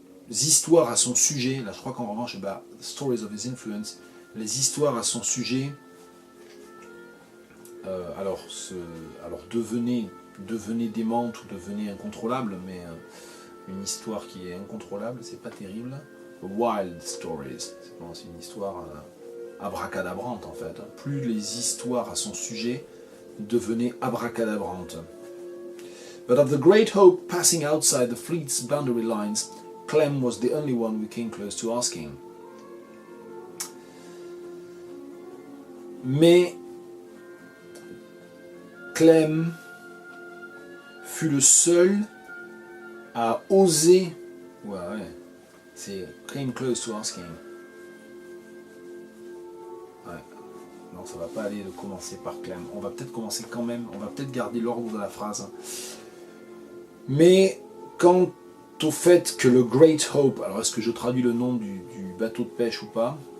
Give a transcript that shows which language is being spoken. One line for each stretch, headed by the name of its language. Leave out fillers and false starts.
French: histoires à son sujet, là je crois qu'en revanche,
English: the stories of his influence,
French: les histoires à son sujet, alors devenez démente ou devenez incontrôlable, mais une histoire qui est incontrôlable, c'est pas terrible.
English: Wild stories,
French: c'est une histoire abracadabrante en fait. Plus les histoires à son sujet devenaient abracadabrantes.
English: But of the great hope passing outside the fleet's boundary lines, Clem was the only one we came close to asking.
French: Mais Clem fut le seul à oser. Ouais. C'est
English: came close to asking.
French: Ouais. Non, ça va pas aller de commencer par Clem. On va peut-être commencer quand même. On va peut-être garder l'ordre de la phrase. Mais quant au fait que le Great Hope, alors est-ce que je traduis le nom du bateau de pêche ou pas?